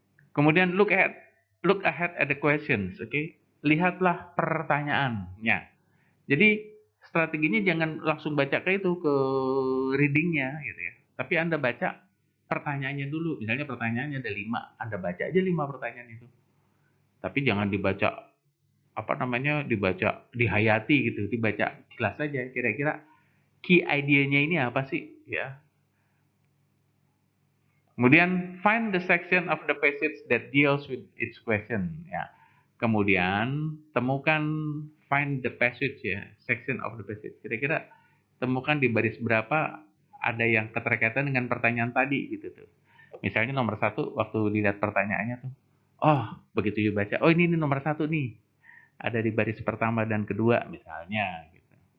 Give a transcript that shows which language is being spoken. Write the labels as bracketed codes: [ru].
[id] Kemudian [en] look ahead at the questions, oke? [id] Lihatlah pertanyaannya. Jadi strateginya jangan langsung baca ke readingnya gitu ya. Tapi Anda baca pertanyaannya dulu. Misalnya pertanyaannya ada 5, Anda baca aja 5 pertanyaan itu. Tapi jangan dibaca dibaca dihayati gitu, dibaca jelas saja. Kira-kira key idea-nya ini apa sih ya? Kemudian [en] find the section of the passage that deals with each question ya. [id] Kemudian temukan, [en] find the passage ya, section of the passage. [id] Kira-kira temukan di baris berapa ada yang keterkaitan dengan pertanyaan tadi gitu tuh. Misalnya nomor 1 waktu dilihat pertanyaannya tuh, oh begitu dibaca, oh ini nomor 1 nih, ada di baris pertama dan kedua misalnya gitu.